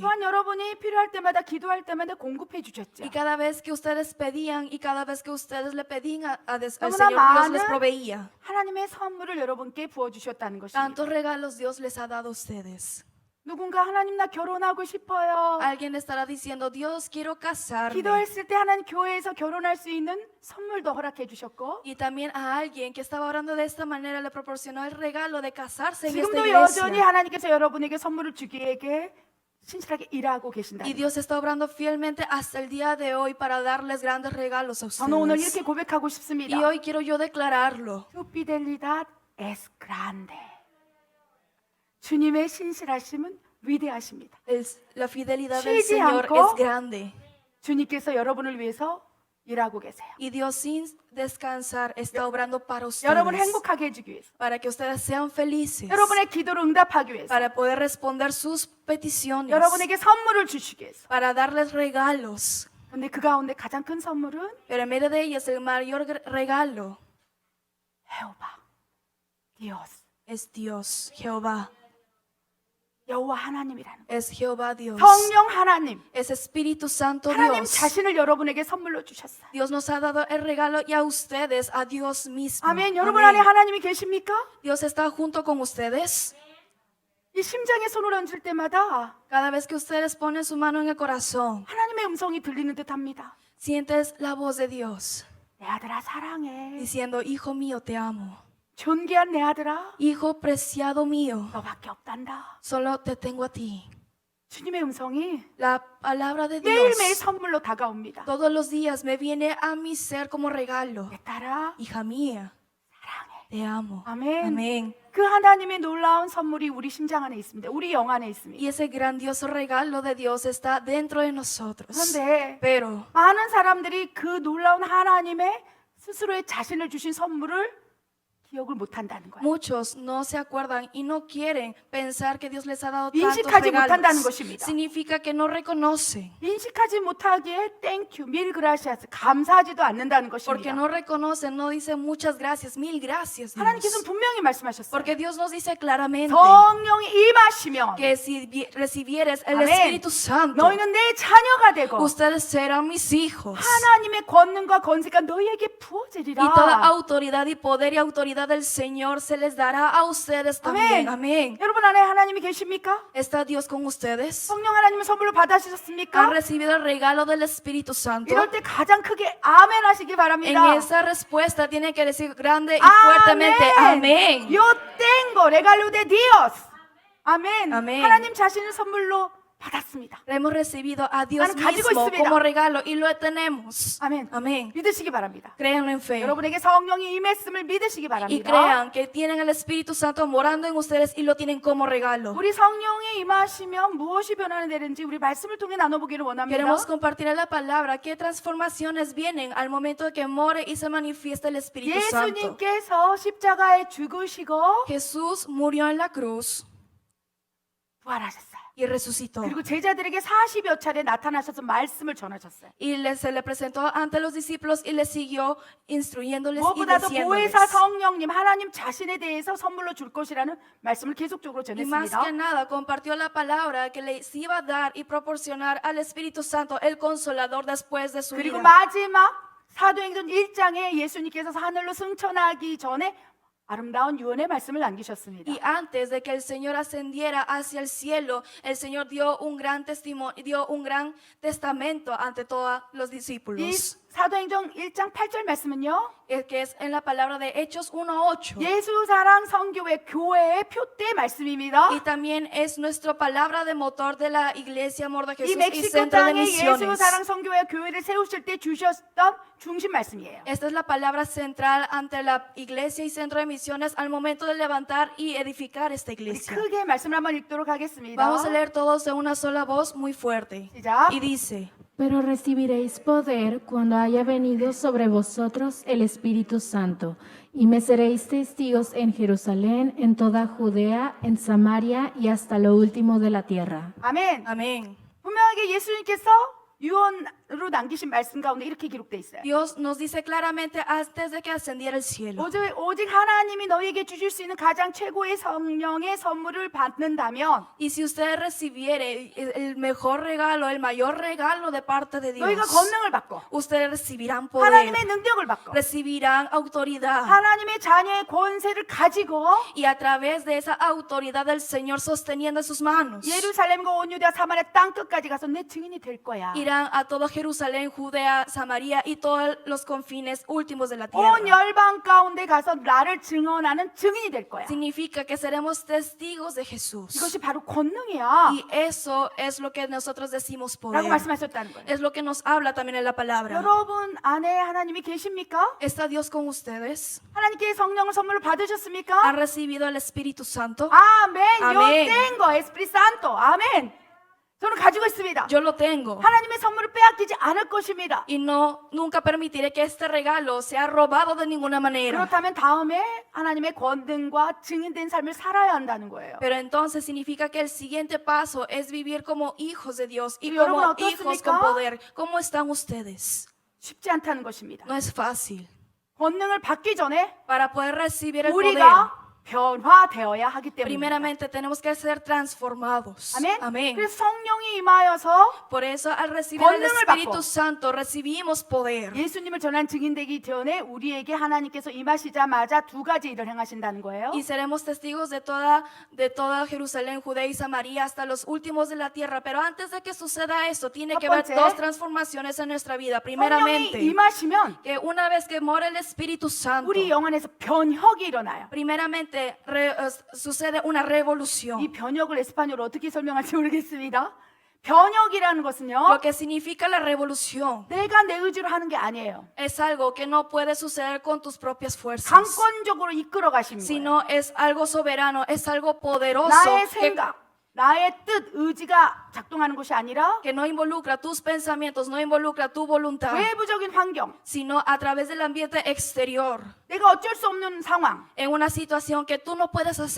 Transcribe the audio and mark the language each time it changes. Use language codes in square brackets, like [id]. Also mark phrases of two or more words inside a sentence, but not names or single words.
[ko] 또한 여러분이 필요할 때마다 기도할 때마다 공급해 주셨죠. [es] Y cada vez que ustedes pedían y cada vez que ustedes le pedían al [ko] 너무나 [es] Señor, Dios les [ko] 많은 [es] proveía. [ko] 하나님의 선물을 여러분께 부어 주셨다는 것입니다. [es] Tantos regalos Dios les ha dado a ustedes. [ko] 누군가 하나님 나 결혼하고 싶어요. [es] Alguien estará diciendo, Dios, quiero casarme. [ko] 기도했을 때 하나님 교회에서 결혼할 수 있는 선물도 허락해 주셨고 [es] Y también a alguien que estaba orando de esta manera le proporcionó el regalo de casarse en esta [ko] 지금도 여전히 [es] iglesia. [ko] 하나님께서 여러분에게 선물을 주기에게 신실하게 일하고 계신다. [es] Y Dios está obrando fielmente hasta el día de hoy para darles grandes regalos a [ko] 저는 오늘 [es] ustedes. [ko] 이렇게 고백하고 싶습니다. [es] Y hoy quiero yo declararlo. Tu fidelidad es grande. [ko] 주님의 신실하심은 위대하십니다. [es] La fidelidad del [ko] 쉬지 [es] Señor [ko] 않고 [es] es grande. [ko] 주님께서 여러분을 위해서 일하고 계세요. [es] Y Dios sin descansar está obrando para [ko] 여러분을 [es] ustedes. [ko] 행복하게 해주기 위해서, [es] Para que ustedes sean felices. [ko] 여러분의 기도를 응답하기 위해서, [es] Para poder responder sus peticiones. [ko] 여러분에게 선물을 주시기 위해서. [es] Para darles regalos. [ko] 그런데 그 가운데 가장 큰 선물은 [es] Pero en medio de ellas el mayor regalo [ko] 여호와, 디오스, [es] es Dios, Jehová. [ko] 여호와 하나님이라는 거예요. [es] Es Jehová Dios. [ko] 성령 하나님, [es] Es Espíritu Santo [ko] 하나님 [es] Dios. [ko] 자신을 여러분에게 선물로 주셨어요. [es] Dios nos ha dado el regalo y a ustedes, a Dios mismo. [ko] 아멘. 여러분 안에 [es] Amén. [ko] 하나님이 계십니까? [es] Dios está junto con ustedes. [ko] 이 심장에 손을 얹을 때마다 [es] Cada vez que ustedes ponen su mano en el corazón, [ko] 하나님의 음성이 들리는 듯합니다. [es] sientes la voz de Dios [ko] 내 아들아 사랑해. [es] diciendo, Hijo mío, te amo. [ko] 존귀한 내 아들아, [es] Hijo preciado mío, [ko] 너밖에 없단다. [es] solo te tengo a ti. [ko] 주님의 음성이 [es] La palabra de [ko] 매일매일 [es] Dios [ko] 선물로 다가옵니다. [es] todos los días me viene a mi ser como regalo. [ko] 내 딸아, [es] Hija mía, [ko] 사랑해. [es] te amo. [ko] 아멘. [es] Amén. [ko] 그 하나님의 놀라운 선물이 우리 심장 안에 있습니다. 우리 영 안에 있습니다. [es] Y ese grandioso regalo de Dios está dentro de nosotros. [ko] 그런데 [es] Pero [ko] 많은 사람들이 그 놀라운 하나님의 스스로의 자신을 주신 선물을 기억을 못 한다는 거예요. [es] muchos no se acuerdan y no quieren pensar que Dios les ha dado tantos [ko] 인식하지 못한다는 [es] regalos. [ko] 것입니다. [es] Significa que no reconocen. [ko] 인식하지 못하기에 [en] thank you, [es] mil gracias, [ko] 감사하지도 않는다는 [es] Porque [ko] 것입니다. [es] no reconocen, no dicen muchas gracias, mil gracias, [ko] 하나님께서는 [es] Dios. [ko] 분명히 말씀하셨어요. [es] Porque Dios nos dice claramente [ko] 성령이 임하시면 [es] que si recibieres el Amén. Espíritu Santo, [ko] 너희는 내 자녀가 되고 [es] ustedes serán mis hijos. [ko] 하나님의 권능과 권세가 너희에게 부어지리라. [es] Y toda autoridad y poder y autoridad del Señor se les dará a ustedes también. Amén. [ko] 여러분 안에 하나님이 계십니까? [es] ¿Está Dios con ustedes? [ko] 성령 하나님의 선물로 받아주셨습니까? [es] ¿Han recibido el regalo del Espíritu Santo? [ko] 이럴 때 가장 크게 아멘 하시기 [es] En [ko] 바랍니다. [es] esa respuesta tienen que decir grande y [ko] 아멘. [es] fuertemente amén. Yo tengo regalo de Dios. [ko] 아멘. 아멘. 하나님 자신을 선물로 받았습니다. [es] Hemos recibido a Dios [ko] 나는 가지고 [es] mismo [ko] 있습니다. [es] como regalo y lo tenemos. [ko] 아멘. [es] Amén. [ko] 믿으시기 바랍니다. [es] Créanlo en fe. [ko] 여러분에게 성령이 임했음을 믿으시기 [es] Y [ko] 바랍니다. [es] crean que tienen el Espíritu Santo morando en ustedes y lo tienen como regalo. [ko] 우리 성령이 임하시면 무엇이 변화되는지 우리 말씀을 통해 나눠보기를 원합니다. [es] Queremos compartir la palabra. ¿Qué transformaciones vienen al momento de que more y se manifiesta el Espíritu Santo? [ko] 예수님께서 십자가에 죽으시고 [es] Jesús murió en la cruz [ko] 부활하셨어요. [es] y resucitó. [ko] 그리고 제자들에게 40여 차례 나타나셔서 말씀을 전하셨어요. [es] Y se le presentó ante los discípulos y les siguió instruyéndoles y [ko] 무엇보다도 [es] diciéndoles. [ko] 보혜사 성령님 하나님 자신에 대해서 선물로 줄 것이라는 말씀을 계속적으로 [es] Y más [ko] 전했습니다. [es] que nada compartió la palabra que les iba a dar y proporcionar al Espíritu Santo el consolador después de su [ko] 그리고 [es] vida. [ko] 마지막 사도행전 1장에 예수님께서 하늘로 승천하기 전에 아름다운 유언의 말씀을 남기셨습니다. [es] Y antes de que el Señor ascendiera hacia el cielo, el Señor dio un gran testimonio, dio un gran testamento ante todos los [ko] 이 [es] discípulos. [ko] 사도행전 1장 8절 말씀은요. [es] Que es en la palabra de Hechos 1:8. [ko] 예수 사랑 성교회 교회의 표대 말씀입니다. [es] Y también es nuestra palabra de motor de la iglesia Amor de [ko] 이 [es] Jesús y [ko] 멕시코 [es] Centro de [ko] 땅에 예수 [es] Misiones. [ko] 사랑 성교회 교회를 세우실 때 주셨던 중심 말씀이에요. [es] Esta es la palabra central ante la iglesia y Centro de Misiones al momento de levantar y edificar esta [ko] 우리 [es] iglesia. [ko] 크게 말씀을 한번 읽도록 하겠습니다. [es] Vamos a leer todos de una sola voz muy fuerte. [ko] 시작. [es] Y dice: Pero recibiréis poder cuando haya venido sobre vosotros el Espíritu Santo, y me seréis testigos en Jerusalén, en toda Judea, en Samaria y hasta lo último de la tierra. [ko] 아멘. [es] Amén. [ko] 분명하게 예수님께서 유언으로 남기신 말씀 가운데 이렇게 기록되어 있어요. [es] Dios nos dice claramente antes de que ascendiera el cielo. [ko] 오직 하나님이 너희에게 주실 수 있는 가장 최고의 성령의 선물을 받는다면 [es] Y si usted recibiere el mejor regalo, el mayor regalo de parte de Dios, [ko] 너희가 권능을 받고 [es] ustedes recibirán poder, [ko] 하나님의 능력을 받고 [es] recibirán autoridad. [ko] 하나님의 자녀의 권세를 가지고 [es] Y a través de esa autoridad del Señor sosteniendo en sus manos, [ko] 예루살렘과 온 유다 사마리아 땅 끝까지 가서 내 증인이 될 거야. [es] irán a todo Jerusalén, Judea, Samaria y todos los confines últimos de la [ko] 온 [es] tierra. [ko] 열방 가운데 가서 나를 증언하는 증인이 될 거야. [es] Significa que seremos testigos de Jesús. [ko] 이것이 바로 권능이야. [es] Y eso es lo que nosotros decimos [ko] 라고 [es] poder. [ko] 말씀하셨다는 거예요. [es] Es lo que nos habla también en la palabra. [ko] 여러분 안에 하나님이 계십니까? [es] ¿Está Dios con ustedes? [ko] 하나님께 성령을 선물로 받으셨습니까? [es] ¿Han recibido el Espíritu Santo? [ko] 아멘. Yo 아멘. [es] tengo Espíritu Santo. [ko] 아멘. 저는 가지고 있습니다. [es] Yo lo tengo. [ko] 하나님의 선물을 빼앗기지 않을 것입니다. [es] Y nunca permitiré que este regalo sea robado de ninguna manera. [ko] 그렇다면 다음에 하나님의 권능과 증인된 삶을 살아야 한다는 거예요. [es] Pero entonces significa que el siguiente paso es vivir como hijos de Dios y [ko] ¿Y 여러분 [es] como [ko] 어떻습니까? [es] hijos con poder. ¿Cómo están ustedes? [ko] 쉽지 않다는 것입니다. [es] No es fácil. [ko] 권능을 받기 전에 [es] Para poder recibir el poder, [ko] 우리가 변화되어야 하기 때문에. [es] primeramente tenemos que ser transformados. [ko] 아멘. [es] Amén. [ko] 그래서 성령이 임하여서 [es] Por eso al recibir el [ko] 권능을 [es] Espíritu [ko] 받고 [es] Santo recibimos poder. [ko] 예수님을 전한 증인되기 전에 우리에게 하나님께서 임하시자마자 두 가지 일을 행하신다는 거예요. [es] Y seremos testigos de toda Jerusalén, Judea y Samaria hasta los últimos de la tierra. Pero antes de que suceda eso, tiene [ko] 첫 [es] que haber [ko] 번째, [es] dos transformaciones en nuestra vida. [ko] 성령이 [es] Primeramente, [ko] 임하시면 [es] que una vez que mora el Espíritu Santo, [ko] 우리 영 안에서 변혁이 일어나요. [es] primeramente sucede una revolución. [ko] 이 변혁을 에스파뇰로 어떻게 설명할지 모르겠습니다. 변혁이라는 것은요, [es] Lo que significa la revolución [ko] 내가 내 의지로 하는 게 아니에요. [es] es algo que no puede suceder con tus propias fuerzas, [ko] 강권적으로 이끌어 가시는 거예요. [es] sino es algo soberano, es algo poderoso [ko] 나의 생각, 나의 뜻, 의지가 작동하는 것이 아니라 [es] que no involucra tus pensamientos, no involucra tu voluntad, [ko] 외부적인 환경, [es] sino a través del ambiente exterior, [ko] 내가 어쩔 수 없는 상황, [es] en una situación que tú no puedes hacer